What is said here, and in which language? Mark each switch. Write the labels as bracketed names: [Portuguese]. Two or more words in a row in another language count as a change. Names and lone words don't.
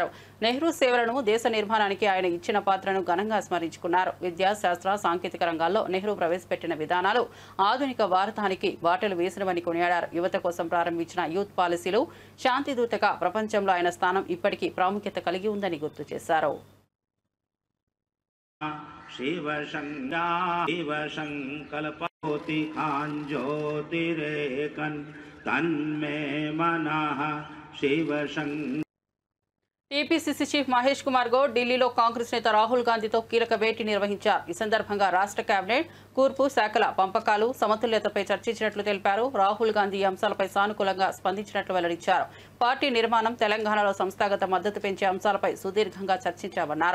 [Telugu] నెహ్రూ సేవలను, దేశ నిర్మాణానికి ఆయన ఇచ్చిన పాత్రను ఘనంగా స్మరించుకున్నారు. విద్యా, శాస్త్ర, సాంకేతిక రంగాల్లో నెహ్రూ ప్రవేశపెట్టిన విధానాలు ఆధునిక భారతానికి బాటలు వేసినవని కొనియాడారు. యువత కోసం ప్రారంభించిన [English] youth policies [Telugu] శాంతిదూతగా ప్రపంచంలో ఆయన స్థానం ఇప్పటికీ ప్రాముఖ్యత కలిగి ఉందని గుర్తు చేశారు. [Sanskrit] शिव संकल्पति ज्योतिरेकन तन्मे मनः शिव [Telugu] టీపీసీసీ చీఫ్ మహేష్ కుమార్ గౌడ్ ఢిల్లీలో కాంగ్రెస్ నేత రాహుల్ గాంధీతో కీలక భేటీ నిర్వహించారు. ఈ సందర్భంగా రాష్ట్ర కేబినెట్, కూర్పు శాఖల పంపకాలు, సమతుల్యతపై చర్చించినట్లు తెలిపారు. రాహుల్ గాంధీ అంశాలపై సానుకూలంగా స్పందించినట్లు వెల్లడించారు. పార్టీ నిర్మాణం, తెలంగాణలో సంస్థాగత మద్దతు పెంచే అంశాలపై సుదీర్ఘంగా చర్చించామన్నారు.